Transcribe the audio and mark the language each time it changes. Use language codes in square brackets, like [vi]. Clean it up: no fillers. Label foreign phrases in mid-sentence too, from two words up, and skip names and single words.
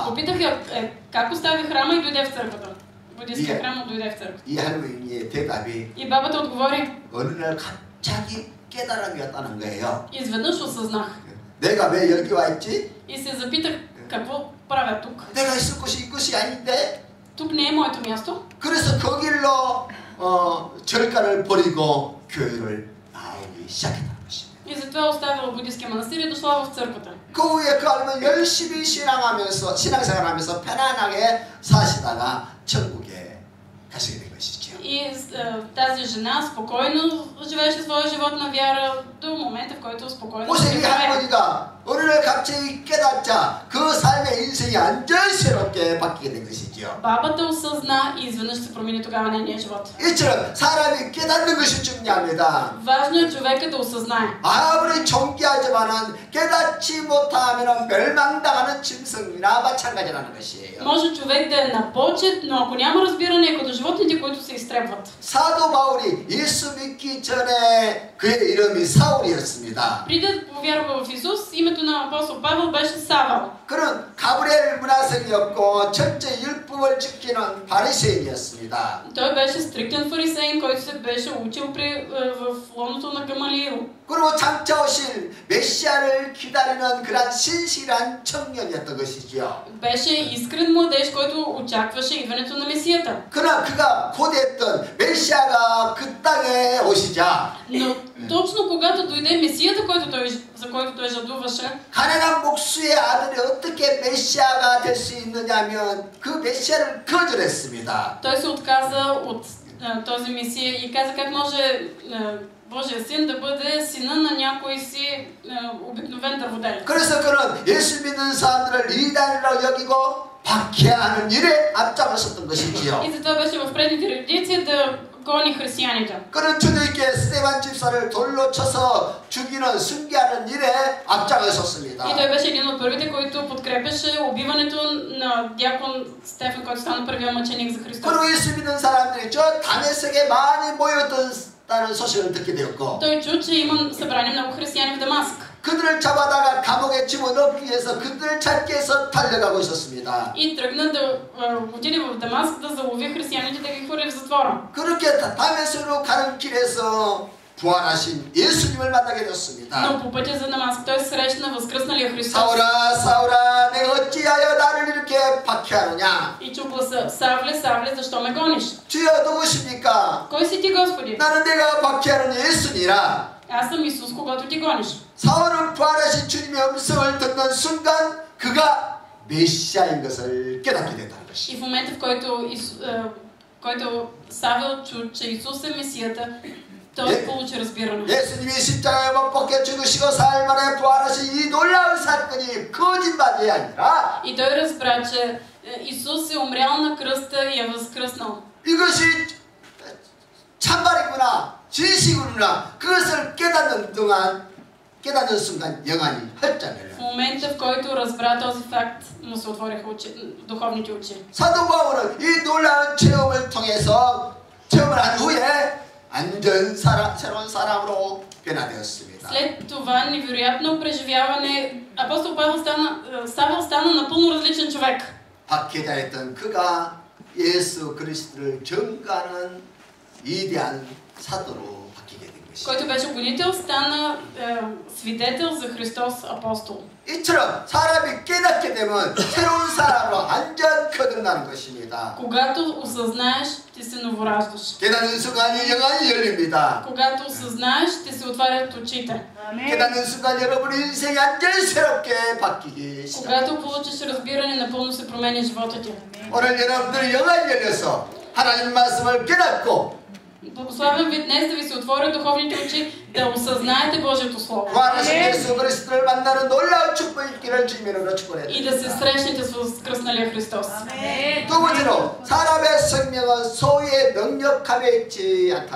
[bg] Попитах я как остави храма и дойде в църквата. Буддийския Е. храм дойде в църквата. [ko] 이 할머니의 대답이 [bg] И бабата отговори, [ko] 어느 날 갑자기 깨달음이 왔다는 거예요. [bg] изведнъж осъзнах. [ko] 내가 왜 여기 와 있지? [bg] И се запитах какво правя тук. [ko] 내가 있을 곳이 이곳이 아닌데? [bg] Тук не е моето място. [ko] 그래서 그 길로 절가를 버리고 교회를 나오기 시작했다는 것입니다. [bg] И затова оставила буддийския манастир и дошла в църквата. [ko] 그 후에 그 할머니 열심히 신앙생활하면서 편안하게 사시다가 천국에 가시게 된 것이죠. [bg] И тази жена спокойно живееше своя живот на вяра до момента, в който спокойно [ko] 보세요, 이 [bg] живее. [ko] 할머니가 어느 날 갑자기 깨닫자 그 삶의 인생이 완전히 새롭게 바뀌게 된 것이죠. [bg] Бабата осъзна и изведнъж се промени тогава нейния живот. [ko] 이처럼 사람이 깨닫는 것이 중요합니다. [bg] Важно е човека да осъзнае. [ko] 아무리 존귀하지만은 깨닫지 못하면 멸망당하는 짐승이나 마찬가지라는 것이에요. [bg] Може човек да е на почет, но ако няма разбиране, е като животните, които се изтребват. [ko] 사도 바울이 예수 믿기 전에 그의 이름이 사울이었습니다. [bg] Преди да повярва в Исус, името на апостол Павел беше Савал. [ko] 그는 가브리엘 문화생이었고 철저히 율법을 지키는 바리새인이었습니다. [bg] Той беше стриктен фарисеин, който се беше учил в лоното на Гамалиил. [ko] 그리고 장차 오실 메시아를 기다리는 그런 신실한 청년이었던 것이죠. [bg] Беше искрен младеж, който очакваше идването на Месията. [ko] 그러나 그가 고대했던 메시아가 그 땅에 오시자 [bg] Но точно когато дойде Месията, за който той жадуваше, [ko] 가난한 목수의 아들이 어떻게 메시아가 될 수 있느냐면 그 메시아를 거절했습니다. [bg] той се отказа от този Месия и каза как може Божия син да бъде сина на някой си обикновен дърводелец. [ko] 그래서 그는 예수 믿는 사람들을 이단이라고 여기고 박해하는 일에 앞장섰던 것이지요. [bg] И затова беше в предните редици да гони християните. [ko] 그는 주님께 스데반 집사를 돌로 쳐서 죽이는 순교하는 일에 앞장섰습니다. [bg] И той беше един от първите, който подкрепяше убиването на дякон Стефан, който стана първият мъченик за Христос. [ko] 그리고 예수 믿는 사람들이 저 다메섹에 많이 모였다는 소식을 듣게 되었고 [bg] Той чу, че има събрани много християни в Дамаск. [ko] 그들을 잡아다가 감옥에 집어넣기 위해서 그들을 찾기 위해서 달려가고 있었습니다. [bg] И тръгна да отиде в Дамаск да залови християните, да ги хвърли в затвора. [ko] 그렇게 다메섹으로 가는 길에서 부활하신 예수님을 만나게 되었습니다. [bg] Но по пътя за Дамаск той срещна възкръсналия Христос. [ko] 사울아 사울아 내가 어찌하여 나를 이렇게 박해하느냐. [bg] И чу гласа: Савле, Савле, защо ме гониш? [ko] 주여 누구십니까? [bg] Кой си ти, Господи? [ko] 나는 내가 박해하는 예수니라. [bg] Аз съм Исус, когато ти гониш. [ko] 사울은 부활하신 주님의 음성을 듣는 순간 그가 메시아인 것을 깨닫게 된다는 [bg] И [ko] 것이. [bg] в момента, в който Савел чу, че Исус е Месията, той получи разбиране. [ko] 예수님이 십자가에 못 박혀 죽으시고 사흘 만에 부활하신 이 놀라운 사건이 거짓말이 아니라 [bg] И той разбра, че Исус е умрял на кръста и е възкръснал. [ko] 이것이 참말이구나 진실이구나 그것을 깨닫는 순간 영안이 헐잖아요. [bg] В момента, в който разбра този факт, му се отвориха духовните очи. [ko] 사도 바울은 이 놀라운 체험을 통해서 체험을 한 후에 완전 새로운 사람으로 변화되었습니다. [bg] След това невероятно преживяване, апостол Савел стана напълно различен човек. [ko] 박해자였던 그가 예수 그리스도를 전가하는 위대한 사도로 바뀌게 된 것입니다. 것입니다. [bg] който беше гонител, стана свидетел за Христос апостол. [ko] 이처럼 사람이 깨닫게 되면 새로운 사람으로 완전 거듭나는 것입니다. [bg] Когато осъзнаеш, ти се новораждаш. [ko] 깨닫는 순간이 영안이 열립니다. [bg] Когато осъзнаеш, ти се отварят очите. [ko] 깨닫는 순간 여러분의 인생이 완전 새롭게 바뀌기 시작합니다. [bg] Когато получиш разбиране, напълно се променя живота ти. [ko] 오늘 여러분들 영안이 열려서 하나님 말씀을 깨닫고 [bg] Благославям ви днес да ви се отворят духовните очи, да осъзнаете Божието Слово. [ko] 구원하신 예수 그리스도를 만나는 놀라운 축복이 있기를 주님으로 [bg] И [ko] 축복합니다. [bg] да се срещнете с възкръсналия Христос. [ko] 두 번째로 사람의 생명은 소유의 능력함에 있지 않다는